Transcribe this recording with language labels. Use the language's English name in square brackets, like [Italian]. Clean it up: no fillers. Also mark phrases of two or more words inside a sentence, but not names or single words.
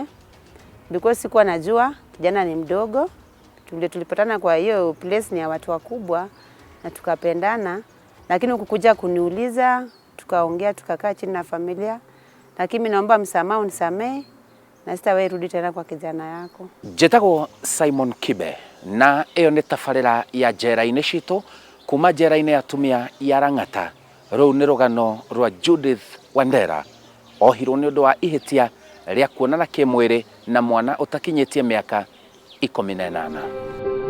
[Swahili] Because sikuwa najua kijana ni mdogo. Tulipatana kwa hiyo place ni ya watu wakubwa na tukapendana. lakini ukukuja kuniuliza, tukaongea, tukakaa chini na familia, lakini mimi naomba msamaha, unisamehe na sitawahi rudi tena kwa kijana yako. [Kikuyu] Njĩtagwo Simon Kibe na ĩyo nĩ tabarĩra ya njera-inĩ citũ kuma njera-inĩ ya atumia ya Rang'ata. Rũu nĩ rũgano rwa Judith Wandera ohirwo nĩ ũndũ wa ihĩtia rĩa kuonana kĩmwĩrĩ na mwana ũtakinyĩtie mĩaka 18.